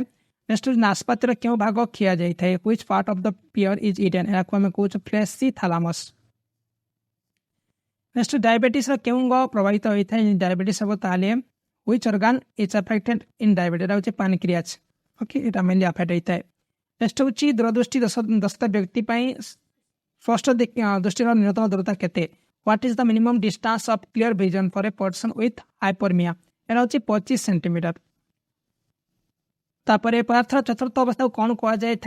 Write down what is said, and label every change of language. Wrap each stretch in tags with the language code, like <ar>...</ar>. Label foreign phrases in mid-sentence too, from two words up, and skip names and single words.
<or>ନେକ୍ସଟ ହେଉଛି ନାସପାତିର କେଉଁ ଭାଗ ଖିଆଯାଇଥାଏ?</or> <en>which part of the pear is eaten?</en> <or>ଏହାକୁ ଆମେ କହୁଛୁ</or> <en>fleshy thalamus.</en> <or>ନେକ୍ସଟ ଡାଇବେଟିସର କେଉଁ ଅଙ୍ଗ ପ୍ରଭାବିତ ହୋଇଥାଏ? ଡାଇବେଟିସ୍ ହେବ ତାହେଲେ</or> <en>which organ is affected in diabetes?</en> <or>ଏଟା ହେଉଛି ପାନକ୍ରିଆସ୍। ଓକେ, ଏଟା</or> <en>mainly affect</en> <or>ହୋଇଥାଏ। ନେକ୍ସଟ ହେଉଛି ଦୂରଦୃଷ୍ଟି ଦଶତା ବ୍ୟକ୍ତି ପାଇଁ ସ୍ପଷ୍ଟ ଦୃଷ୍ଟିର ନ୍ୟୁନତମ ଦୂରତା କେତେ?</or> <en>what is the minimum distance of clear vision for a person with hypermia?</en> <or>ଏଟା ହେଉଛି 25 ସେଣ୍ଟିମିଟର। ତାପରେ ପଦାର୍ଥର ଚତୁର୍ଥ ଅବସ୍ଥାକୁ କ'ଣ କୁହାଯାଇଥାଏ?</or>